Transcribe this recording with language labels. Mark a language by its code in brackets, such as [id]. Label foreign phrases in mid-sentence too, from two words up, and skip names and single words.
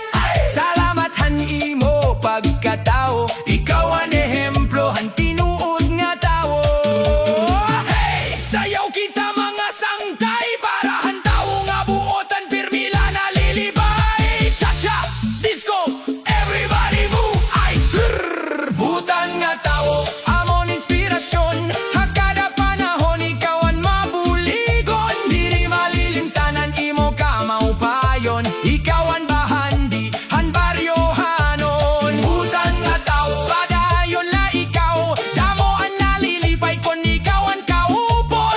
[war] Salamat han imo pagkatao, ikaw ang ehemplo han tinuod nga tawo. Hey! Sayaw kita mga sangtay, para han tawo nga buotan, pirmila na lilibay. [en] Cha-cha, disco, everybody move, ay grrr. [war] Butan nga tawo, amon inspirasyon, hakada panahon ikaw ang mabuligon. Diri malilimtanan imo ka maupayon, ikaw ang bahandi, han baryohanon. Butan nga tawo, padayon la ikaw, damo ang nalilipay kon ikaw ang kaupon.